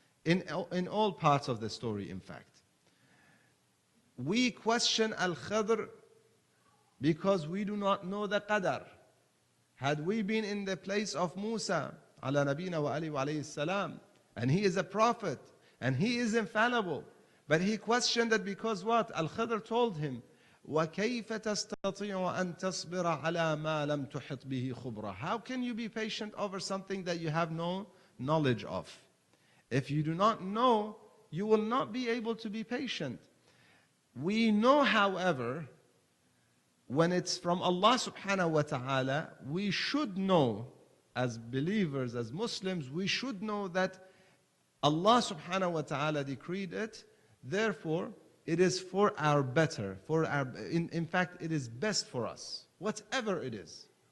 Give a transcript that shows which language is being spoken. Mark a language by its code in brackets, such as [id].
[en] In all parts of the story, in fact. We question Al-Khidr because we do not know the qadar. Had we been in the place of Musa, [ar] ala nabina wa alayhi salam, [en] and he is a prophet, and he is infallible, but he questioned it because what? Al-Khidr told him, [ar] وَكَيْفَ تَسْتَطِيعُ أَن تَصْبِرَ عَلَى مَا لَمْ تُحِطْ بِهِ خُبْرًا. [en] How can you be patient over something that you have no knowledge of? If you do not know, you will not be able to be patient. We know, however, when it's from Allah subhanahu wa ta'ala, we should know, as believers, as Muslims, we should know that Allah subhanahu wa ta'ala decreed it, therefore it is for our better, in fact it is best for us, whatever it is.